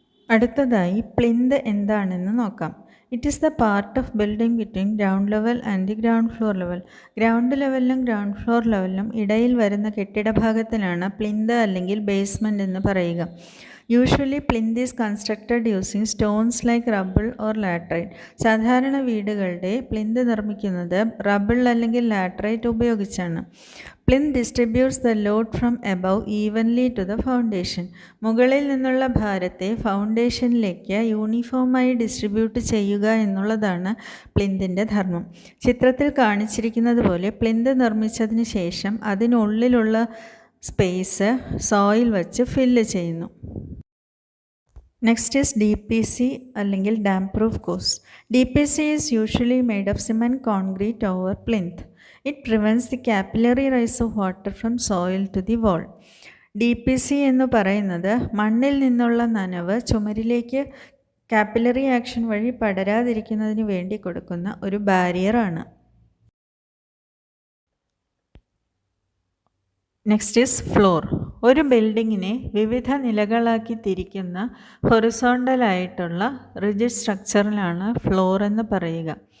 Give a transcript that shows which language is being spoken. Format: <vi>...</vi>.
<ml>അടുത്തതായി പ്ലിന്ത് എന്താണെന്ന് നോക്കാം.</ml> <en>It is the part of building between ground level and the ground floor level.</en> <ml>Ground ലെവലിലും ground floor ലെവലിലും ഇടയിൽ വരുന്ന കെട്ടിട ഭാഗത്തിനാണ് പ്ലിന്ത് അല്ലെങ്കിൽ ബേസ്മെൻറ്റ് എന്ന് പറയുക.</ml> <en>Usually plinth is constructed using stones like rubble or laterite.</en> <ml>സാധാരണ വീടുകളുടെ പ്ലിന്ത് നിർമ്മിക്കുന്നത് റബ്ബിൾ അല്ലെങ്കിൽ ലാറ്ററൈറ്റ് ഉപയോഗിച്ചാണ്.</ml> <en>Plinth distributes the load from above evenly to the foundation.</en> <ml>മുകളിൽ നിന്നുള്ള ഭാരത്തെ ഫൗണ്ടേഷനിലേക്ക് യൂണിഫോമായി ഡിസ്ട്രിബ്യൂട്ട് ചെയ്യുക എന്നുള്ളതാണ് പ്ലിന്തിൻ്റെ ധർമ്മം. ചിത്രത്തിൽ കാണിച്ചിരിക്കുന്നത് പോലെ പ്ലിന്ത് നിർമ്മിച്ചതിന് ശേഷം അതിനുള്ളിലുള്ള സ്പേസ് സോയിൽ വച്ച് ഫില്ല് ചെയ്യുന്നു.</ml> <en>Next is DPC അല്ലെങ്കിൽ damp proof course. DPC is usually made of cement concrete over plinth. It prevents the capillary rise of water from soil to the wall.</en> <ml>DPC എന്ന് പറയുന്നത് മണ്ണിൽ നിന്നുള്ള നനവ് ചുമരിലേക്ക് capillary action വഴി പടരാതിരിക്കുന്നതിന് വേണ്ടി കൊടുക്കുന്ന ഒരു ബാരിയറാണ്.</ml> <en>Next is floor.</en> <ml>ഒരു ബിൽഡിങ്ങിനെ വിവിധ നിലകളാക്കി തിരിക്കുന്ന ഹൊറിസോണ്ടലായിട്ടുള്ള റിജിഡ് സ്ട്രക്ചറിലാണ് ഫ്ലോർ എന്ന് പറയുക.</ml>